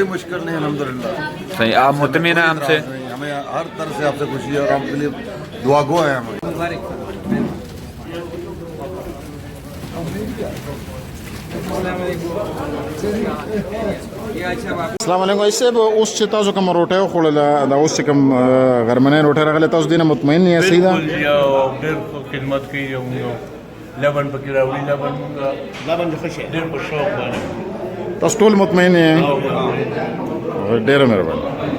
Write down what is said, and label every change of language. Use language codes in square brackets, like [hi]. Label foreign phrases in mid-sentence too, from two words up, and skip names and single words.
[ur] کوئی مشکل نہیں الحمدللہ، صحیح، آپ مطمئن ہیں ہم سے؟ ہمیں ہر طرح سے آپ سے خوشی ہے اور ہم کے لیے دعا گو ہیں ہم۔ [ar] السلام علیکم. [ps] ایسے اوس چې تاسو کوم روټه خوړله دا اوس چې کوم غرمنۍ روټه راغله تاسو دینه مطمئن یې؟ صحیح ده، بالکل یو ډېر خدمت کوي او لبن پکې راوړي، لبن ډېر په شوق باندې تاسو ټول مطمئن یې؟ ډېره مهرباني.